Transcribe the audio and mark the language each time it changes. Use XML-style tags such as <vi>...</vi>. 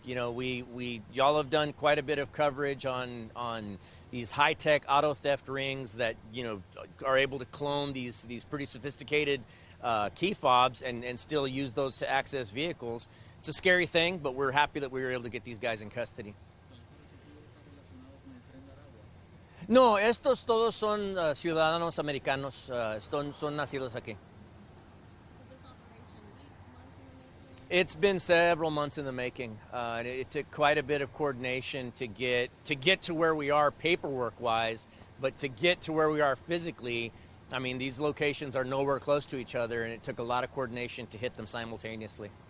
<en>You know, y'all have done quite a bit of coverage on these high-tech auto theft rings that, you know, are able to clone these pretty sophisticated key fobs and still use those to access vehicles. It's a scary thing, but we're happy that we were able to get these guys in custody.</en> <es>No, estos todos son ciudadanos americanos, son nacidos aquí.</es> <en>Was this operation weeks, months in the making? It's been several months in the making. It took quite a bit of coordination to get to where we are paperwork-wise, but to get to where we are physically, I mean, these locations are nowhere close to each other, and it took a lot of coordination to hit them simultaneously.</en>